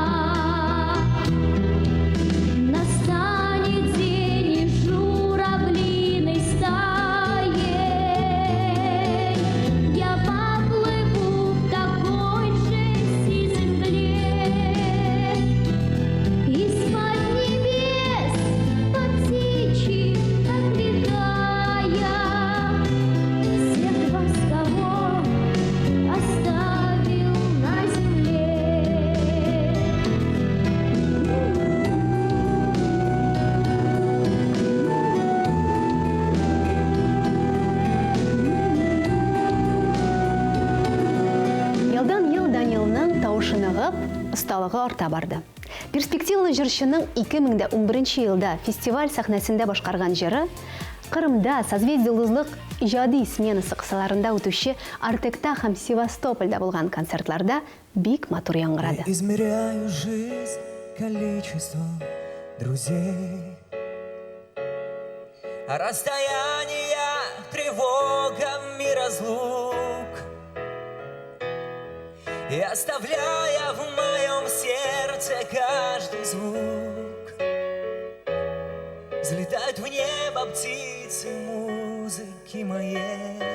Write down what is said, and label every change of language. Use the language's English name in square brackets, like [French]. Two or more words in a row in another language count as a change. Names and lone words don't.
[Russian] Настанет день и журавлиной стаей я поплыву в такой же земле. Из-под небес по птичьи окликая всех вас, кого оставил на земле. [Tatar] Елдан-ел Даниилның тавышынығып, осталыгы арта барды. Перспективалы җырчының 2011 елда фестиваль сәхнәсендә башкарган җыры Кырымда созвездие йолдызлык иҗади сменасы кысаларында үтүче Артекта һәм Севастопольдә булган концертларда бик матур яңгырады. [Russian] Измеряю жизнь количеством друзей. Расстояния, тревогами разлук, и оставляя в моем сердце каждый звук, взлетают в небо птицы музыки моей.